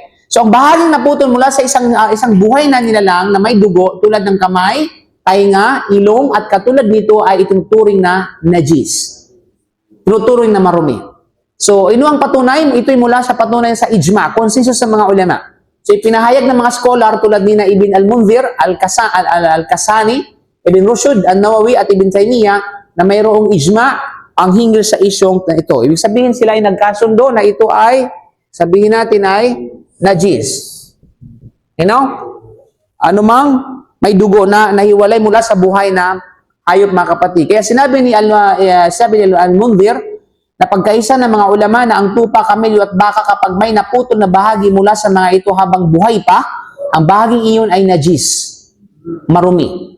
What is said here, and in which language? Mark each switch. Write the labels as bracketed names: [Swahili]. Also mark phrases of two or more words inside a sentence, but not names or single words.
[Filipino] So, ang bahaging naputol mula sa isang buhay na nilalang na may dugo, tulad ng kamay, tainga, ilong, at katulad nito ay itinuturing na najis. Tinuturing na marumi. So, ino ang patunay? Ito'y mula sa patunay sa ijma, konsensus sa mga ulama. So, ipinahayag ng mga scholar tulad ni Ibn al-Munzir, al-Kasani, Ibn Rushd, al-Nawawi, at Ibn Taymiyyah na mayroong ijma ang hinggil sa isyong na ito. Ibig sabihin sila ay nagkasundo na ito ay, sabihin natin ay, najis. [English] You know? [Filipino] Anumang may dugo na nahiwalay mula sa buhay na hayop, mga kapatid. Kaya sinabi ni al-Munzir na pagkaisa ng mga ulama na ang tupa, kamelyo at baka kapag may naputol na bahagi mula sa mga ito habang buhay pa, ang bahaging iyon ay najis, marumi.